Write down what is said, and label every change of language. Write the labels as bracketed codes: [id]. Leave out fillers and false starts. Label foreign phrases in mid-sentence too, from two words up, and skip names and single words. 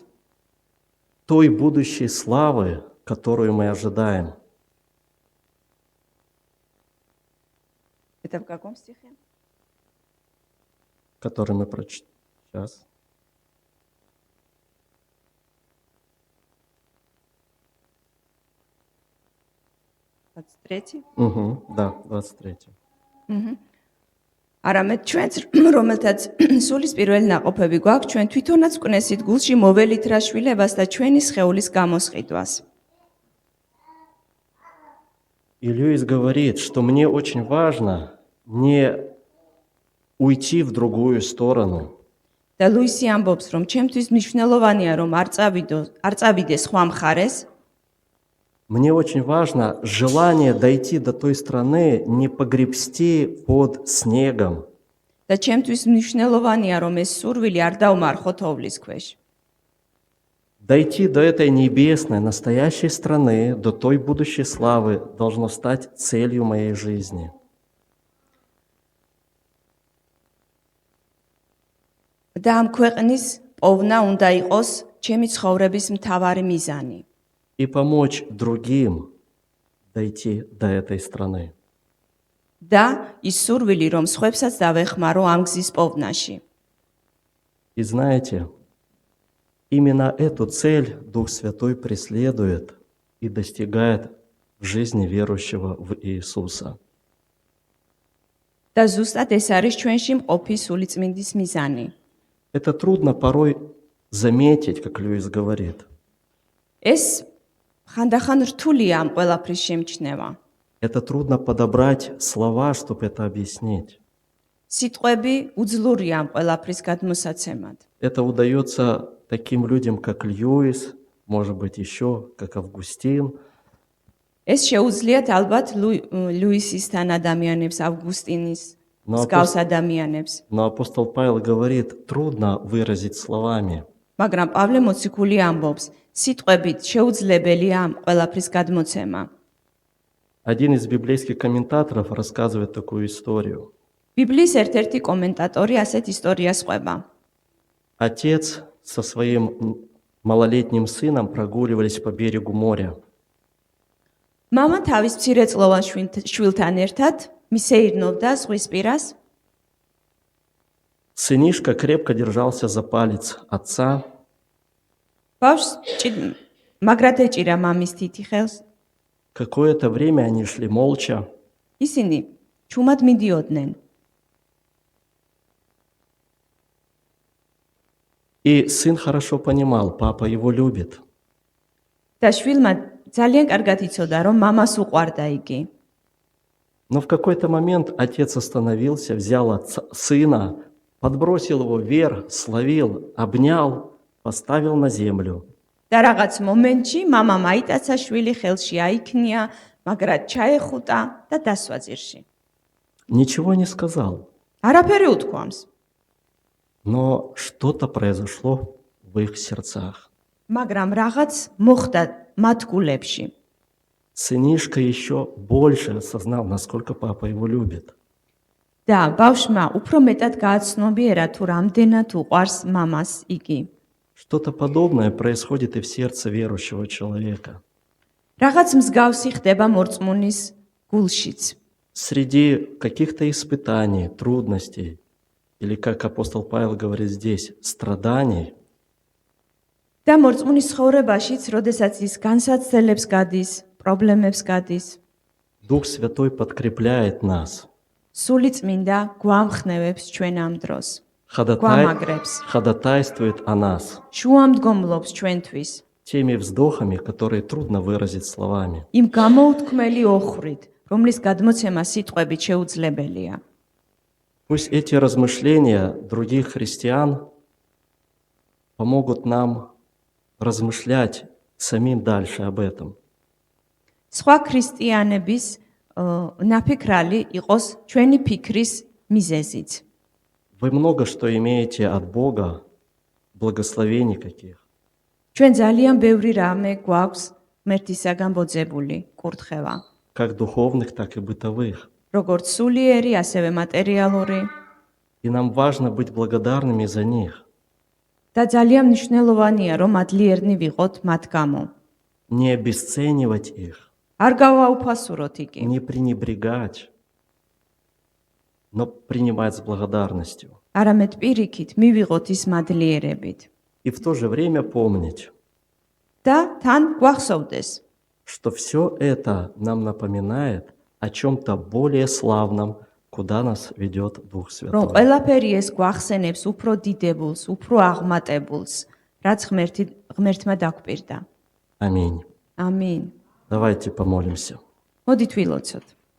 [ru] той будущей славы, которую мы ожидаем. это в каком стихе? Который мы прочитали сейчас. Да, 23. [ka] არამედ ჩვენც, რომელთაც სულის პირველი ნაყოფები გვაქვს, ჩვენ თვითონაც კვნესით გულში მოველით რა შვილებას და ჩვენი სხეულის გამოსყიდვას. [ru] И Льюис говорит, что мне очень важно не уйти в другую сторону. [ka] და ლუისი ამბობს, რომ ჩემთვის მნიშვნელოვანია, რომ არ წავიდე სხვა მხარეს, [ru] Мне очень важно желание дойти до той страны, не погребсти под снегом. [ka] და ჩემთვის მნიშვნელოვანია, რომ ეს სურვილი არ დავმარხო თოვლის ქვეშ. [ru] Дойти до этой небесной, настоящей страны, до той будущей славы должно стать целью моей жизни. [ka] და ამ ქვეყნის პოვნა უნდა იყოს ჩემი ცხოვრების მთავარი მიზანი. [ru] И помочь другим дойти до этой страны. [ka] და ის სურვილი, რომ სხვებსაც დავეხმარო ამ გზის პოვნაში. [ru] И знаете, именно эту цель Дух Святой преследует и достигает в жизни верующего в Иисуса. [ka] და ზუსტად ეს არის ჩვენში მყოფი სულიწმინდის მიზანი. [ru] Это трудно порой заметить, как Льюис говорит. [ka] ეს ხანდახან რთულია ამ ყველაფრის შემჩნევა. [ru] Это трудно подобрать слова, чтобы это объяснить. [ka] სიტყვები უძლურია ამ ყველაფრის გადმოსაცემად. [ru] Это удается таким людям, как Льюис, может быть, еще, как Августин. [ka] ეს შეუძლიათ ალბათ ლუისისთან ადამიანებს, ავგუსტინის მსგავს ადამიანებს. [ru] Но апостол Павел говорит, трудно выразить словами. [ka] მაგრამ პავლე მოციქული ამბობს, სიტყვებით შეუძლებელია ამ ყველაფრის გადმოცემა. [ru] Один из библейских комментаторов рассказывает такую историю. [ka] ბიბლიის ერთ-ერთი კომენტატორი ასეთ ისტორიას ყვება. [ru] Отец со своим малолетним сыном прогуливались по берегу моря. [ka] მამა თავის მცირეწლოვან შვილთან ერთად მისეირნობდა ზღვის პირას. [ru] Сынишка крепко держался за палец отца. [ka] ბავშვს მაგრად ეჭირა მამის თითი ხელს. [ru] Какое-то время они шли молча. [ka] ისინი ჩუმად მიდიოდნენ. [ru] И сын хорошо понимал, папа его любит. [ka] და შვილმა ძალიან კარგად იცოდა, რომ მამას უყვარდა იგი. [ru] Но в какой-то момент отец остановился, взял сына, подбросил его вверх, словил, обнял, поставил на землю [ka] და რაღაც მომენტში მამამ აიტაცა შვილი ხელში აიქნია, მაგრამ ჩაეხუტა და დასვა ძირში. [ru] Ничего не сказал, [ka] არაფერი უთქვამს, [ru] но что-то произошло в их сердцах. [ka] მაგრამ რაღაც მოხდა მათ გულებში. [ru] Сынишка еще больше осознал, насколько папа его любит. [ka] და ბავშვმა უფრო მეტად გააცნობიერა თუ რამდენად უყვარს მამას იგი. [ru] Что-то подобное происходит и в сердце верующего человека. [ka] რაღაც მსგავსი ხდება მორწმუნის გულშიც. [ru] Среди каких-то испытаний, трудностей, или, как апостол Павел говорит здесь, страданий, [ka] და მორწმუნის ცხოვრებაშიც, როდესაც ის განსაცდელებს გადის, პრობლემებს გადის, [ru] Дух Святой подкрепляет нас, [ka] სული წმინდა გვამხნევებს ჩვენ ამ დროს, [ru] ходатай- [ka] გვამაგრებს, [ru] ходатайствует о нас [ka] შუამდგომლობს ჩვენთვის, [ru] теми вздохами, которые трудно выразить словами. [ka] იმ გამოუთქმელი ოხრით, რომლის გადმოცემა სიტყვებით შეუძლებელია. [ru] Пусть эти размышления других христиан помогут нам размышлять самим дальше об этом. [ka] სხვა ქრისტიანების ნაფიქრალი იყოს ჩვენი ფიქრის მიზეზიც. [ru] Вы много что имеете от Бога, благословений каких. [ka] ჩვენ ძალიან ბევრი რამე გვაქვს ღმერთისაგან ბოძებული კურთხევა, [ru] Как духовных, так и бытовых. [ka] როგორც სულიერი, ასევე მატერიალური [ru] И нам важно быть благодарными за них, [ka] და ძალიან მნიშვნელოვანია, რომ ადლიერნი ვიყოთ მათ გამო. [ru] не обесценивать их, [ka] არ გავაუფასუროთ იგი, [ru] не пренебрегать, но принимать с благодарностью. [ka] არამედ პირიქით მივიღოთ ის მადლიერებით [ru] И в то же время помнить, [ka] და თან გვახსოვდეს, [ru] что все это нам напоминает о чем-то более славном, куда нас ведет Дух [ka] რომ [ru] Святой. [ka] ყველაფერი ეს გვახსენებს უფრო დიდებულს, უფრო აღმატებულს, რაც ღმერთმა დაგვპირდა. [ru] Аминь. [ka] ამინ. [ru] Давайте помолимся. [ka] მოდით ვილოცოთ.